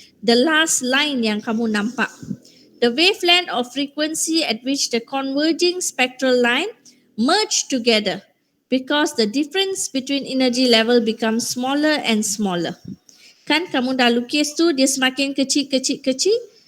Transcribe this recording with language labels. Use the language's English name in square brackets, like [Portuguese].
[English] The last line [Malay] yang kamu nampak. [English] The wavelength of frequency at which the converging spectral line merge together because the difference between energy level becomes smaller and smaller. [Malay] Kan kamu dah lukis tu, dia semakin kecil.